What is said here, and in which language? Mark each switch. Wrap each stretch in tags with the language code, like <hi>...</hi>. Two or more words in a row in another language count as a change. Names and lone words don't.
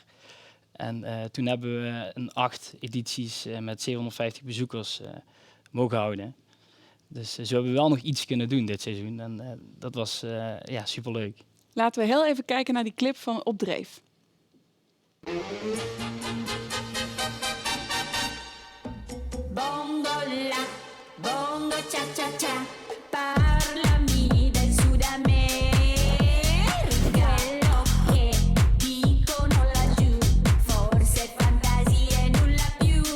<nl>En toen hebben we 8 edities met 750 bezoekers mogen houden. Dus zo hebben we wel nog iets kunnen doen dit seizoen en dat was superleuk. Laten we heel even kijken naar die clip van Op Dreef.</nl> <it>Bongola, bongo cha cha cha, parlami del Sud America. Quello che dicono laggiù, forse fantasie nulla più.</it>